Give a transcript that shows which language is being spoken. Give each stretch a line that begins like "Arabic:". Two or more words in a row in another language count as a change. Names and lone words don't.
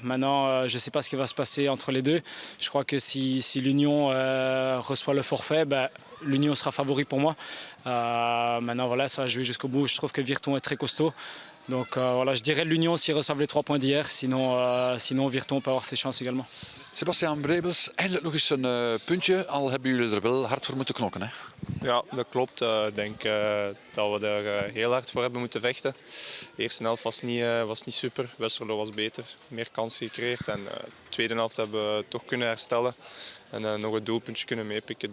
French: Maintenant, je ne sais pas ce qui va se passer entre les deux. Je crois que si l'Union reçoit le forfait, l'Union sera favori pour moi. Maintenant, voilà, ça va jouer jusqu'au bout. Je trouve que Virton est très costaud. Donc voilà, je dirais l'Union s'ils reçoivent les 3 points d'hier. Sinon, Virton peut avoir ses chances également.
Dutch: Sebastian Brebels, eindelijk nog eens een puntje. Al hebben jullie er wel hard voor moeten knokken, hè? Ja, dat klopt. Ik denk dat we daar heel hard voor hebben moeten vechten. De eerste helft was niet super. Westerlo was beter, meer kansen gecreëerd. En de tweede helft hebben we toch kunnen herstellen. En nog een doelpuntje kunnen meepikken.